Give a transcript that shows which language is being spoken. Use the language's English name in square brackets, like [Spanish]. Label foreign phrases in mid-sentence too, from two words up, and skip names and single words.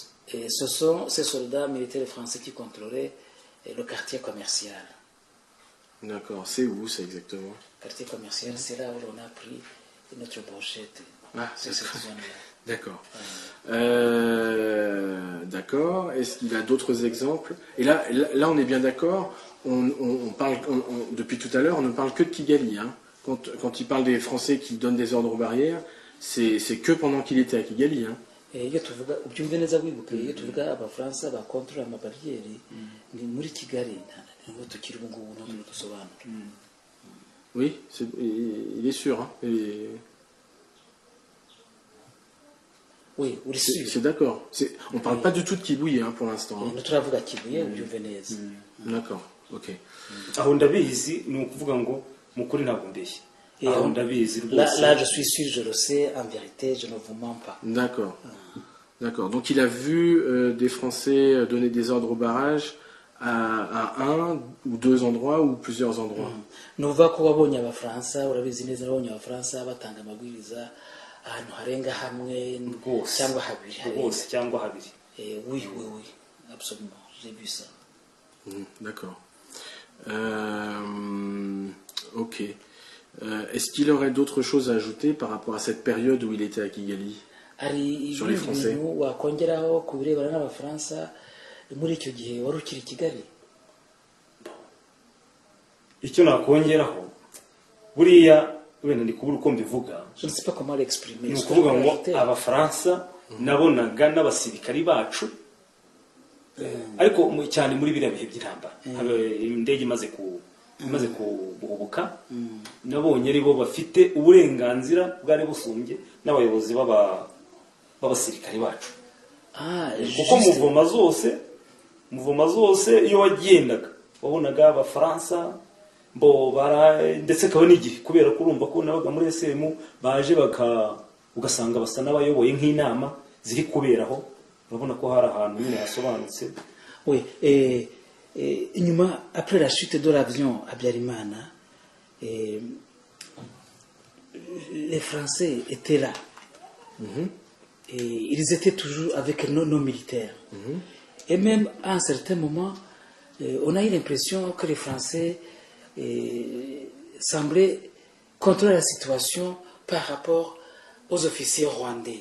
[French] Ce sont ces soldats militaires français qui contrôlaient le quartier commercial. D'accord. C'est où ça exactement? Le quartier commercial, c'est là où on a pris notre brochette. C'est cette zone-là. D'accord. D'accord. Est-ce qu'il y a d'autres exemples? Et là, on est bien d'accord. On parle depuis tout à l'heure, on ne parle que de Kigali. Hein. Quand il parle des Français qui donnent des ordres aux barrières, c'est que pendant qu'il était à Kigali. Hein. [Kinyarwanda] Iyo tuvuga ubyumve neza wibuke, iyo tuvuga Abafaransa bakontorora amabariyeri ni muri Kigali, niho tukiri ubu ngubu ntabwo dusobanura. [French] Oui, il est sûr. Hein. Oui, sûr. C'est d'accord. On ne parle pas du tout de Kibuye hein, pour l'instant. [Kinyarwanda] Nous turavuga Kibuye ubyumve neza. [French] D'accord, ok. [Kinyarwanda] Aho ndabizi ni ukuvuga ngo mukuri ntabwo mbeshye. Aho ndabizi rwose. [French] Là, je suis sûr, je le sais, en vérité, je ne vous mens pas. D'accord. D'accord. Donc il a vu des Français donner des ordres au barrage à un ou deux endroits ou plusieurs endroits. [Kinyarwanda] Nuva ko wabonye Abafaransa, urabizi neza wabonye Abafaransa batanga amabwiriza ahantu harenga hamwe cyangwa habiri. Hose cyangwa habiri. [French] Oui, absolument. J'ai vu ça. D'accord. Ok. Est-ce qu'il aurait d'autres choses à ajouter par rapport à cette période où il était à Kigali sur les Français? [Kinyarwanda] Wakongeraho ku birebana n'Abafaransa muri icyo gihe wari ukiri Kigali? Icyo nakongeraho buriya wenda ndi kubura uko mbivuga. [French] Je ne sais pas comment l'exprimer. [Kinyarwanda] Ni ukuvuga ngo Abafaransa nabonaga n'abasirikari bacu ariko cyane muri biriya bihe by'intambara indege imaze guhubuka nabonye ari bo bafite uburenganzira bwari busumbye n'abayobozi b'abasirikari bacu. Kuko muvoma zose iyo wagendaga wabonaga Abafaransa ndetse kaba n'igihe kubera ko urumva ko nabaga muri SM baje ugasanga basa n'abayoboye nk'inama ziri kuberaho. Urabona ko hari ahantu nyine hasobanutse. [French] Oui, après la chute de l'avion à Biarimana, les Français étaient là. Et ils étaient toujours avec nos militaires. Et même à un certain moment, on a eu l'impression que les Français semblaient contrôler la situation par rapport aux officiers rwandais.